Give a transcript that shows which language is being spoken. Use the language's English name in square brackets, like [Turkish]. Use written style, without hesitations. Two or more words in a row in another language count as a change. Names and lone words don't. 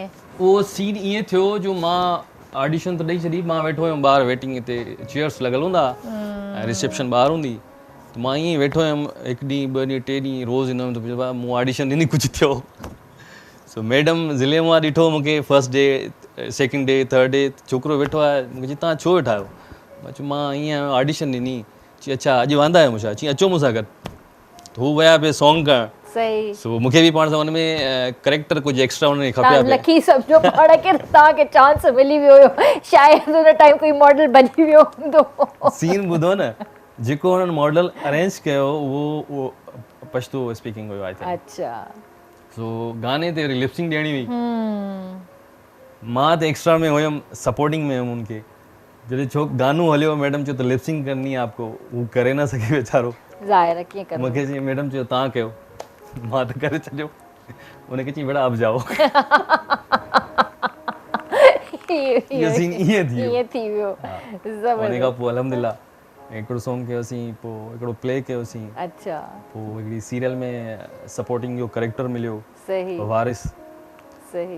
[Sindhi] उहो सीन ईअं थियो जो मां ऑडिशन त ॾेई छॾी, मां वेठो हुयुमि ॿाहिरि वेटिंग, हिते चेयर्स लॻल हूंदा ऐं रिसेप्शन ॿाहिरि हूंदी, त मां ईअं वेठो हुयुमि 1 ॾींहुं 2 ॾींहुं 3 ॾींहुं रोज़ ईंदो हुयुमि त मूं ऑडिशन ॾिनी, कुझु थियो। सो मैडम ज़िले मां ॾिठो मूंखे, [English] First day, second day, third day, [Sindhi] छोकिरो वेठो आहे, मूंखे चई तव्हां छो वेठा आहियो? मां चयो मां ईअं ऑडिशन ॾिनी। चई अच्छा अॼु वांदा आहियो मूंसां? चई अचो मूंसां गॾु। त हू विया पिए सॉन्ग करणु। सही। सो मूंखे बि पाण सां हुन में करेक्टर कुझु एक्स्ट्रा हुन में खपे। लकी सम्झो पाण खे तव्हांखे चांस मिली वियो हुयो, शायदि हुन टाइम कोई मॉडल बनी वियो हूंदो। सीन ॿुधो न, जेको हुननि मॉडल अरेंज कयो उहो पश्तो स्पीकिंग हुयो, [English] I think. [Sindhi] अच्छा। सो गाने ते लिपसिंग ॾियणी हुई, मां त एक्स्ट्रा में हुयुमि, सपोर्टिंग में हुयुमि उनखे। जॾहिं छो गानो हलियो, मैडम चयो त [Urdu] लिपसिंग करनी है आपको, [Sindhi] हू करे न सघे वीचारो। ज़ाहिर कीअं कंदो? मूंखे चई मैडम चयो तव्हां कयो, मां त करे छॾियो। उनखे चई [Urdu] बेटा अब जाओ। [Sindhi] इहो सीन ईअं थी वियो। उन खां पोइ अल्हम्दुलिल्लाह हिकिड़ो सॉन्ग कयोसीं, पोइ हिकिड़ो प्ले कयोसीं। अच्छा। पोइ हिकिड़ी सीरियल में सपोर्टिंग जो करेक्टर मिलियो। सही। वारिस। सही।